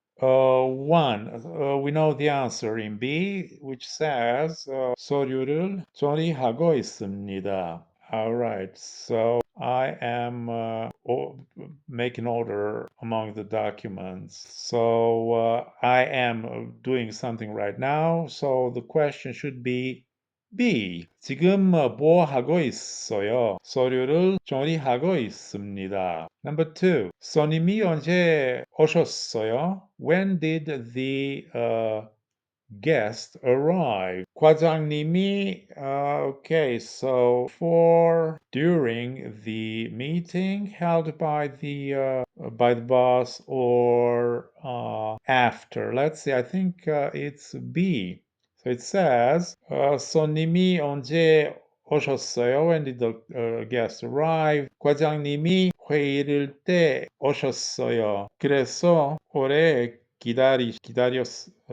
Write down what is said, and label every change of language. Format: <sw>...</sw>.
<en>One, we know the answer in B, which says</en> <ko>서류를 처리하고 있습니다.</ko> <en>All right, so I am making order among the documents. So I am doing something right now. So the question should be B.</en> <ko>지금 뭐 하고 있어요? 서류를 정리하고 있습니다.</ko> <en>Number two.</en> <ko>손님이 언제 오셨어요?</ko> <en>When did the guest arrive?</en> <ko>과장님이</ko> <en>okay, so for during the meeting held by the boss or after. Let's see. I think it's B. So it says</en> <ko>손님이 언제 오셨어요?</ko> <en>When did the guest arrive?</en> <ko>과장님이 회의를 때 오셨어요. 그래서 오래 기다리셨어요.</ko>